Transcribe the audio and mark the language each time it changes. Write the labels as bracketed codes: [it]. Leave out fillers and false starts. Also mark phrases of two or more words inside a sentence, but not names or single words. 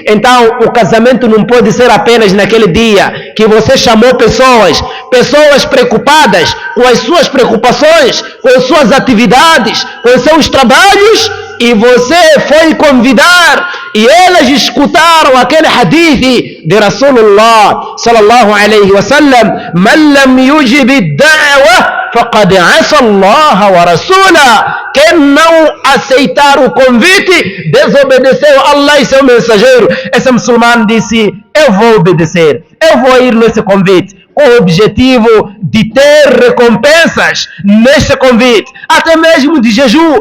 [pt] Então o casamento não pode ser apenas naquele dia que você chamou pessoas preocupadas com as suas preocupações, com as suas atividades, com os seus trabalhos, e você foi convidar e elas escutaram aquele hadith de Rasulullah [ar] صلى الله عليه وسلم: من لم يجب الدعوة فقد عصى الله ورسوله. [pt] Quem não aceitar o convite desobedeceu Allah e seu mensageiro. Esse muçulmano disse: eu vou obedecer, eu vou ir nesse convite, com o objetivo de ter recompensas neste convite, até mesmo de jejum.